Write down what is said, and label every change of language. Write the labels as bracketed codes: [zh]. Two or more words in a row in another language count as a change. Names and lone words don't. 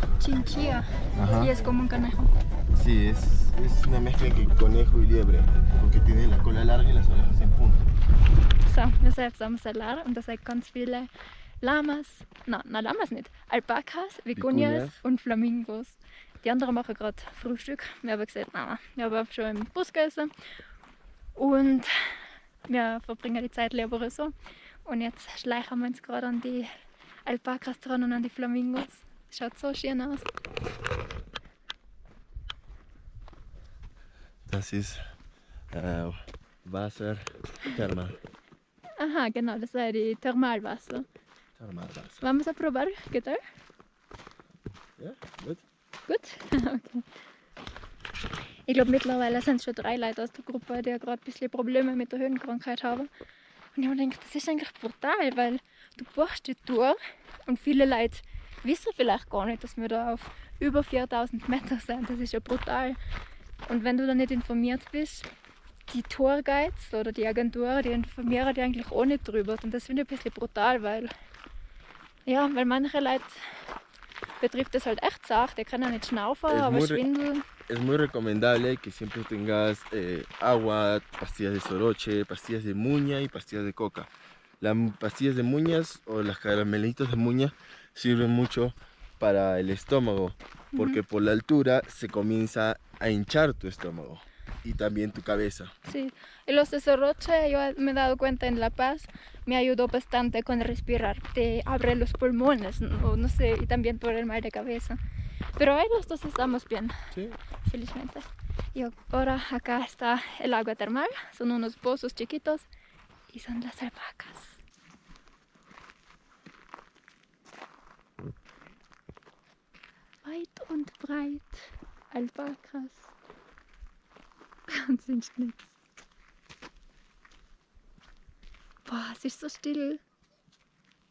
[es] Chinchilla. Ajá. Y es como un conejo. Sí, es una mezcla entre conejo y liebre, porque tiene la cola larga y las orejas en punta. [de] So, wir sind jetzt am Salar und da sind ganz viele Lamas, nein, Lamas nicht, Alpakas, Vicuñas und Flamingos. Die anderen machen gerade Frühstück. Wir haben gesagt, nein, wir haben schon im Bus gegessen und wir verbringen die Zeit lieber so. Und jetzt schleichen wir uns gerade an die Alpakas dran und an die Flamingos. Schaut so schön aus. Das ist Wasserthermal. Aha, genau, das ist die Thermalwasser. Thermalwasser. [es] Vamos a probar, ¿qué tal? [de] Ja, gut. Gut? Okay. Ich glaube, mittlerweile sind es schon 3 Leute aus der Gruppe, die gerade ein bisschen Probleme mit der Höhenkrankheit haben. Und ich habe mir gedacht, das ist eigentlich brutal, weil du bohrst die Tour und viele Leute wissen vielleicht gar nicht, dass wir da auf über 4000 Meter sind. Das ist ja brutal. Und wenn du da nicht informiert bist, die Tourguides oder die Agentur, die informieren dich eigentlich auch nicht drüber. Und das finde ich ein bisschen brutal, weil manche Leute betrifft das halt echt Sache, die können nicht schnaufen, aber schwindeln. [es] Es muy recomendable que siempre tengas agua, pastillas de soroche, pastillas de muña y pastillas de coca. Las pastillas de muñas o las caramelitos de muña sirven mucho para el estómago, porque por la altura se comienza a hinchar tu estómago y también tu cabeza. Sí, y los de soroche, yo me he dado cuenta en La Paz, me ayudó bastante con respirar, te abre los pulmones, no sé, y también por el mal de cabeza. Pero ahí los dos estamos bien, Sí. felizmente. Y ahora acá está el agua termal, son unos pozos chiquitos y son las alpacas. [de] Weit und breit, Alpakas. Und sind nichts. Boah, es ist so still.